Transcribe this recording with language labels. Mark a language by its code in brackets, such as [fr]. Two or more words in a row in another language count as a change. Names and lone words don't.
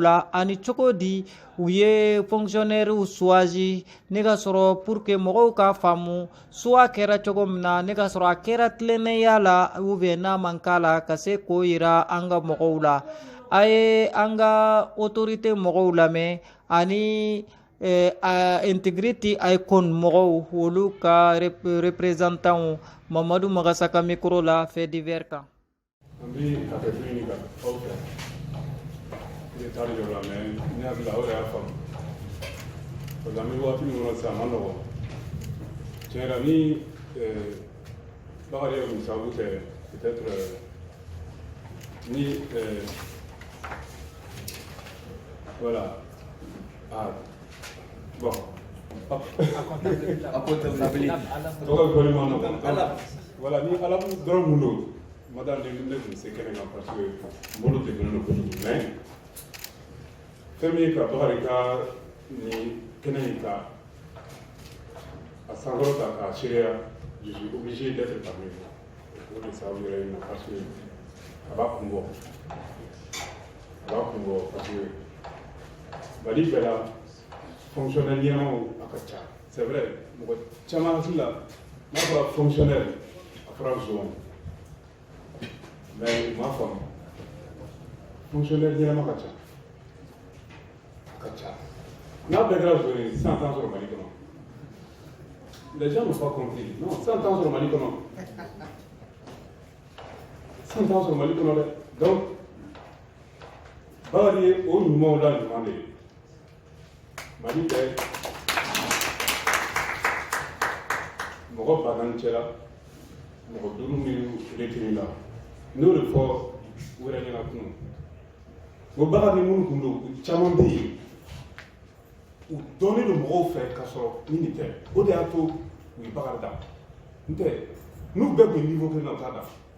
[bm] la ani cogo di u ye [fr] fonctionnaire choisi [bm] ne ka sɔrɔ [fr] pour que [bm] mɔgɔw ka faamu soit kɛra cogo min na ne ka sɔrɔ a kɛra tilennenya la [fr] ou bien [bm] n'a man k'a la ka se k'o yira an ka mɔgɔw la a ye an ka autorité mɔgɔw lamɛn ani [en] integrity icon [bm] mɔgɔw olu ka représentant Mamadou Magasa ka micro la [fr] fait divers [bm] kan. An bi hakɛto ɲini ka aw fɛ i ye taali dɔ la mais ne hakili la aw yɛrɛ y'a faamu parce que an bɛ waati min kɔnɔ sisan a ma nɔgɔn tiɲɛ yɛrɛ ni Bakari ye musabu kɛ peut-être ni voilà [fr] bon voilà [bm] ni ala dɔrɔn mun don madame ne tun se kɛnɛ kan [fr] parce que [bm] n bolo degunnen don kojugu mais fɛn min ye ka Bakari ka ni kɛnɛ in ta a sankɔrɔta k'a seereya [fr] je suis obligé d'être parmi vous [bm] o de sababu yɛrɛ in na [fr] parce que [bm] a b'a kun bɔ [fr] parce que [bm] Mali bɛɛ la fonctionnaire ɲɛnamaw a ka ca [fr] c'est vrai [bm] mɔgɔ caman hakili la n'a fɔra fonctionnaire a fɔra zon mais u m'a faamu fonctionnaire ɲɛnama ka ca n'a bɛɛ kɛra zon ye 100 ans sɔrɔ Mali kɔnɔ [fr] les gens n'ont pas compris non [bm] 100 ans sɔrɔ Mali kɔnɔ 100 ans sɔrɔ Mali kɔnɔ dɛ donc Bakari ye o ɲumanw la ɲuman de ye Mali bɛɛ mɔgɔ 40 cɛla mɔgɔ 5 min retenue la n'o de fɔ wɛrɛ ɲɛna kunun o Bakari minnu kun don caman bɛ yen u dɔnnen don mɔgɔw fɛ ka sɔrɔ ni nin tɛ o de y'a to u ye Bakari da n tɛ n'u bɛɛ tun ye niveau kelen na u t'a da